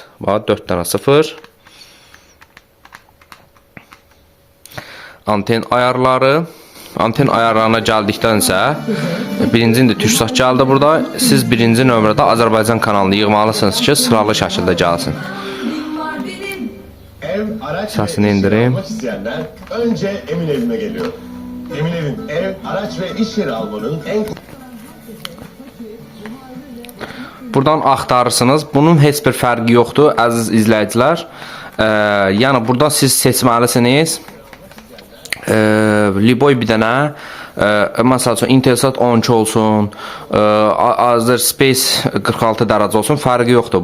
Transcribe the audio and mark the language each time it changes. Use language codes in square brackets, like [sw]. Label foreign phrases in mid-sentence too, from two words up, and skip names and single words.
[az] Bax 4 dənə 0. Anten ayarları. Anten ayarlarına gəldikdən isə birincinin də TürkSat gəldi burada. Siz birinci nömrədə Azərbaycan kanalını yığmalısınız ki, sıralı şəkildə gəlsin. Səsini indireyim. [tr] Önce Emin evime geliyor. Emin evin ev, araç ve iş yeri almanın en... [az] Buradan axtarırsınız. Bunun heç bir fərqi yoxdur, əziz izləyicilər. Yəni buradan siz seçməlisiniz. Liboy bir dənə, məsəl üçün Intelsat 12 olsun, Azerspace 46 dərəcə olsun, fərqi yoxdur.